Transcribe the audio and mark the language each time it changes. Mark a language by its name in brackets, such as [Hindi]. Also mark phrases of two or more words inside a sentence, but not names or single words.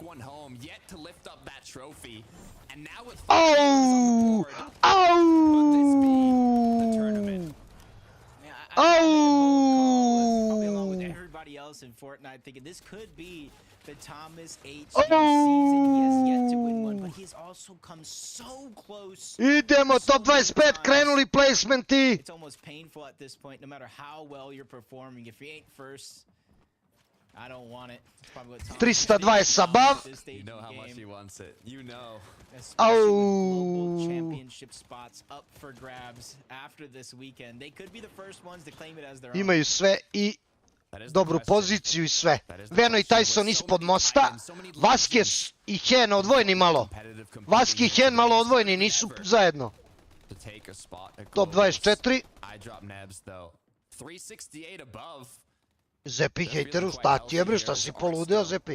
[English] Au! Au! The Thomas HG season, he has yet to win one, but he's also come so close. [Serbian] Idemo, top 25, krenuli placementi. [English] It's almost painful at this point, no matter how well you're performing. If you ain't first, I don't want it. 320 above. You know how much he wants it. You know. Local championship spots up for grabs after this weekend. They could be the first ones to claim it as their own. [Serbian] Imaju sve i dobru poziciju i sve. Veno i Tyson ispod mosta. Vaske i Hen odvojeni malo. Vaske i Hen malo odvojeni, nisu zajedno. Top 24. Zepi hejteru, šta ti je bre, šta si poludeo Zepi?